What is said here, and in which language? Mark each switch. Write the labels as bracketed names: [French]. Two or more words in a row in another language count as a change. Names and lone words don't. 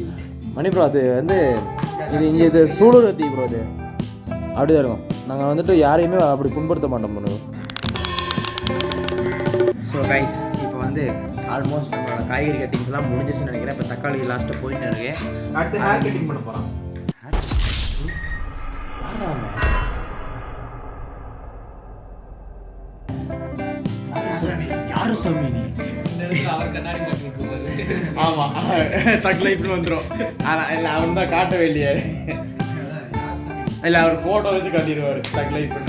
[Tamil] மணி ப்ரோ அது வந்து இங்கே இது சூலூர் தீ ப்ரோ. இது அப்படிதான் இருக்கும். நாங்கள் வந்துட்டு யாரையுமே அப்படி புண்படுத்த மாட்டோம் பண்ணுவோம். ஸோ கைஸ் இப்போ வந்து ஆல்மோஸ்ட் நம்மளோட காய்கறி கட்டிங்ஸ்லாம் முடிஞ்சிச்சுன்னு நினைக்கிறேன். இப்போ தக்காளி லாஸ்ட்டாக போயிட்டு இருக்கு. [Malayalam] അടുത്ത ഹെയർ കട്ടിങ് [Tamil] பண்ண போறோம். யாரு சாமி நீ? அவர் கண்ணாடி மாட்டி போவாரு. ஆமாம் தக்கலை இப்படி வந்துடும். ஆனால் இல்லை அவன் தான் காட்ட வேண்டிய இல்லை, அவர் ஃபோட்டோ வச்சு காட்டிடுவார் தக்கலை இப்படி.